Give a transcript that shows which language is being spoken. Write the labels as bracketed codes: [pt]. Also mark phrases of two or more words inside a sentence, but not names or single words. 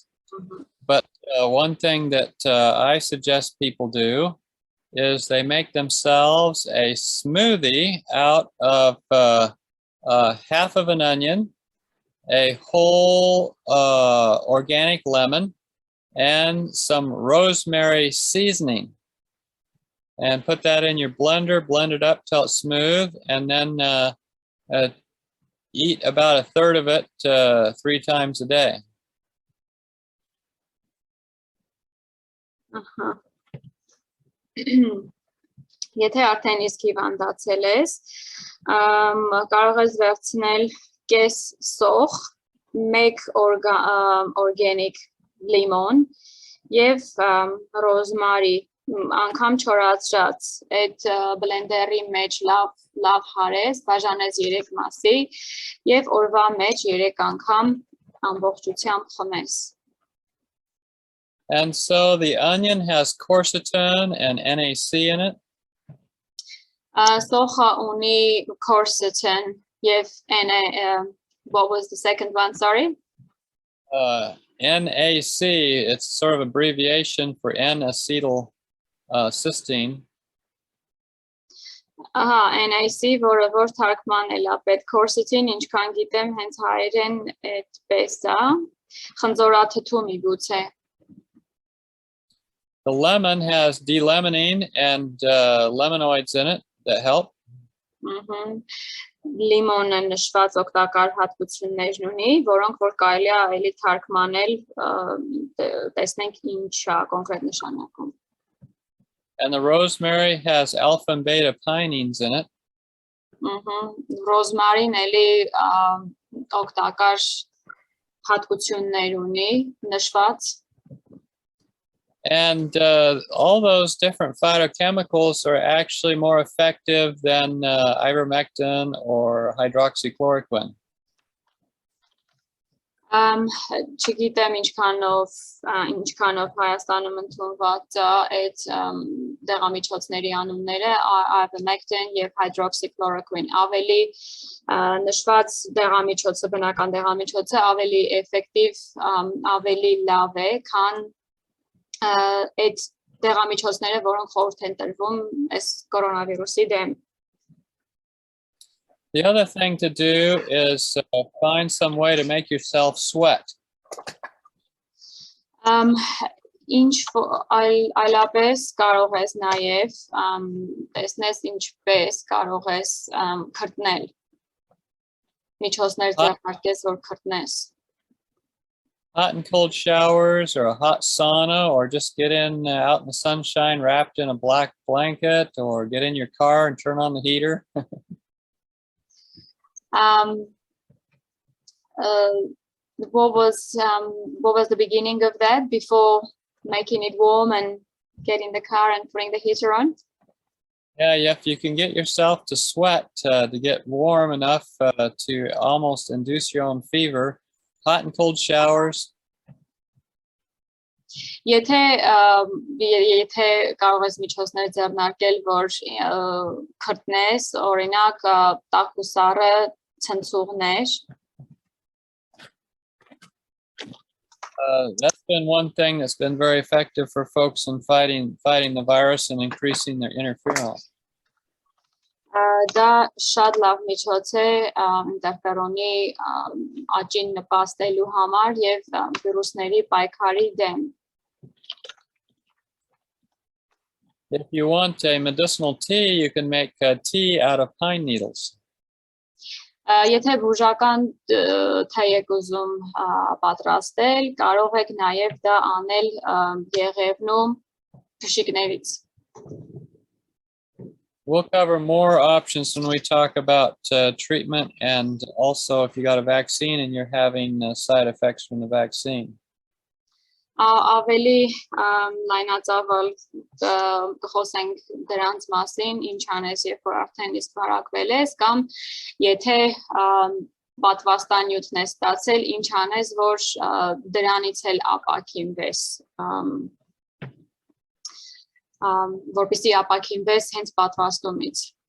[en] But one thing that I suggest people do is they make themselves a smoothie out of half of an onion, a whole organic lemon, and some rosemary seasoning. And put that in your blender, blend it up till it's smooth, and then eat about a third of it 3 times a day. [hy] Եթե արդեն իսկ հիվանդացել ես, կարող ես վերցնել կես սոխ, 1 օրգանիկ լիմոն եւ ռոզմարի, անգամ չորացրած, այդ բլենդերի մեջ լավ հարես, բաժանես 3 մասի եւ օրվա մեջ 3 անգամ ամբողջությամբ խմես. [en] And so the onion has quercetin and NAC in it. [hy] Սոխը ունի quercetin եւ [en] what was the second one, sorry? NAC, it's sort of abbreviation for N-acetyl cysteine. NAC, [hy] որը որ թարգմանել է պետք quercetin, ինչքան գիտեմ, հենց հայերեն այդպես է, խնձորաթթու միգուցե. [en] The lemon has D-limonene and lemanoids in it that help. [hy] Լիմոնը նշված օգտակար հատկություններ ունի, որոնք որ կարելի է էլի թարգմանել, տեսնենք ինչ է կոնկրետ նշանակում. [en] And the rosemary has alpha and beta pinene in it. [hy] Ռոզմարին էլի օգտակար հատկություններ ունի, նշված. [en] And all those different phytochemicals are actually more effective than ivermectin or hydroxychloroquine. [hy] Չգիտեմ ինչքանով Հայաստանում ընդունված այդ դեղամիջոցների անունները, ivermectin եւ hydroxychloroquine. Ավելի նշված դեղամիջոցը, բնական դեղամիջոցը ավելի էֆեկտիվ, ավելի լավ է, քան այդ դեղամիջոցները, որոնք խորհուրդ են տրվում այս կորոնավիրուսի դեմ. [en] The other thing to do is find some way to make yourself sweat. [hy] Ինչ այլապես կարող ես նաև տեսնես ինչպես կարող ես քրտնել, միջոցներ ձեռնարկես, որ քրտնես. [en] Hot and cold showers or a hot sauna, or just get in out in the sunshine wrapped in a black blanket, or get in your car and turn on the heater. What was the beginning of that before making it warm and get in the car and putting the heater on? Yeah, if you can get yourself to sweat to get warm enough to almost induce your own fever, hot and cold showers. [hy] Եթե կարող ես միջոցներ ձեռնարկել, որ քրտնես, օրինակ տաք ու սառը ցնցուղներ. [en] That's been one thing that's been very effective for folks in fighting the virus and increasing their interferon. [hy] Դա շատ լավ միջոց է ինտերֆերոնի աճին նպաստելու համար եւ վիրուսների պայքարի դեմ. [en] If you want a medicinal tea, you can make tea out of pine needles. [hy] Եթե բուժական թեյ եք ուզում պատրաստել, կարող եք նաև դա անել եղևնու փշիկներից. [en] We'll cover more options when we talk about treatment, and also if you got a vaccine and you're having side effects from the vaccine. [hy] Ավելի լայնածավալ կխոսենք դրանց մասին, ինչ անես, երբ որ արդեն իսկ վարակվել ես, կամ եթե պատվաստանյութն ես ստացել, ինչ անես, որ դրանից էլ ապաքինվես, որպեսզի ապաքինվես հենց պատվաստումից.